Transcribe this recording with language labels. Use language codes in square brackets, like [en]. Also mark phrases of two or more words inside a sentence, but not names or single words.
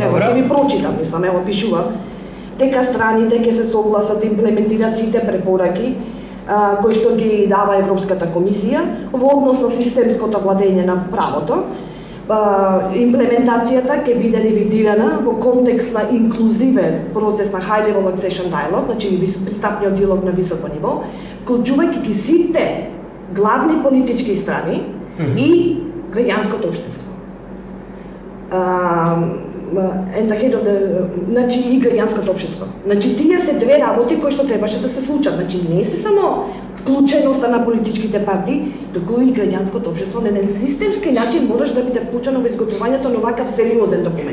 [mk] Ево, ќе ви прочитам, мислам, ево пишува дека страните ќе се согласат да имплементираат сите препораки кои што ги дава Европската комисија во однос на системското владење на правото. Имплементацијата ќе биде ревидирана во контекст на инклузивен процес на [en] high level accession dialogue, [mk] значи пристапниот диалог на високо ниво, вклучувајќи ги сите главни политички страни и граѓанското општество. Значи и граѓанското општество. Значи тие се две работи кои што требаше да се случат. Значи не се само вклученоста на политичките партии, туку и граѓанското општество на еден системски начин мораш да биде вклучено во изготвувањето на вакав сериозен документ.